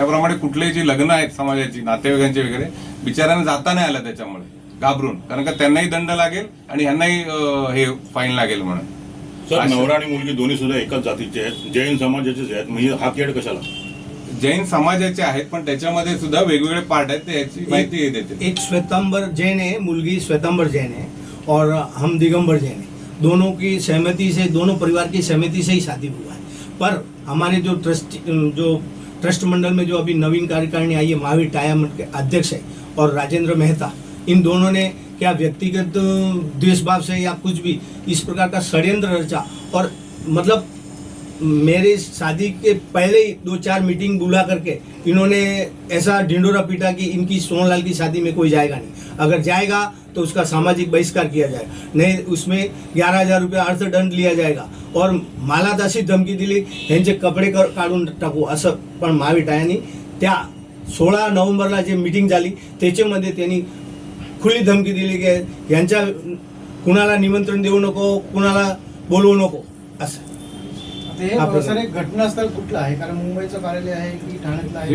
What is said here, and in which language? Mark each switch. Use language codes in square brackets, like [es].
[mr] त्याप्रमाणे कुठलेही जी लग्न आहेत समाजाची, नातेवाईकांची वगैरे, बिचाऱ्यांना जाता नाही आलं त्याच्यामुळे, घाबरून, कारण का त्यांनाही दंड लागेल आणि यांनाही हे फाईन लागेल म्हणून. सर, नवरा आणि मुलगी दोन्ही सुद्धा एकाच जातीचे आहेत, जैन समाजाचेच आहेत, म्हणजे हा खेळ कशाला? जैन समाजाचे आहेत, पण त्याच्यामध्ये सुद्धा वेगवेगळे पार्ट आहेत, याची माहिती देते. [hi] एक श्वेतांबर जैन है, [mr] मुलगी [hi] श्वेतांबर जैन है, और हम दिगंबर जैन है. दोनों की सहमति से, दोनों परिवार की सहमति से ही शादी हुआ है. पर हमारे जो ट्रस्ट मंडल में जो अभी नवीन कार्यकारिणी आई है, महावीर टाया के अध्यक्ष है, और राजेंद्र मेहता, इन दोनों ने क्या व्यक्तिगत द्वेष भाव से या कुछ भी इस प्रकार का षड्यंत्र रचा, और मतलब मेरे शादी के पहले ही 2-4 मीटिंग बुला करके इन्होंने ऐसा ढिंडोरा पीटा कि इनकी सोहनलाल की शादी में कोई जाएगा नहीं, अगर जाएगा तो उसका सामाजिक बहिष्कार किया जाएगा, नहीं उसमें 11,000 रुपये अर्थदंड लिया जाएगा, और मालादासी धमकी दिली, [mr] यांचे कपडे काढून टाकू असं. पण महावीर टायांनी त्या 16 नोव्हेंबरला जे मीटिंग झाली त्याच्यामध्ये त्यांनी खुली धमकी दिली की यांच्या कुणाला निमंत्रण देऊ नको, कुणाला बोलवू नको असं. घटनास्थळ कुठलं आहे? कारण मुंबईचं कार्यालय आहे की ठाण्यातलं आहे?